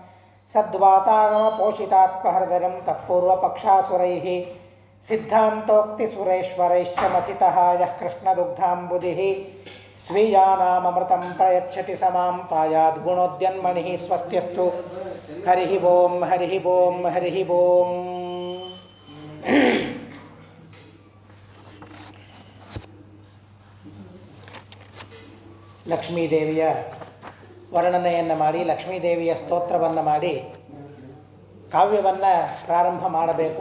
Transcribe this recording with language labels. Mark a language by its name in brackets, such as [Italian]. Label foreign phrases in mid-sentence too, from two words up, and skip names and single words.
[Sanskrit] सद्वातागमपोषितात्महृदयं तत्पूर्वपक्षासुरैः सिद्धान्तोक्तिसुरेश्वरैश्च मथितः यः कृष्णदुग्धाम्बुधिः स्वीयानाममृतं प्रयच्छति समां पायाद्गुणोद्यन्मणिः स्वस्त्यस्तु हरिः ओं हरिः ओं हरिः ओं [Kannada] ಲಕ್ಷ್ಮೀದೇವಿಯ ವರ್ಣನೆಯನ್ನು ಮಾಡಿ ಲಕ್ಷ್ಮೀದೇವಿಯ ಸ್ತೋತ್ರವನ್ನು ಮಾಡಿ ಕಾವ್ಯವನ್ನು ಪ್ರಾರಂಭ ಮಾಡಬೇಕು.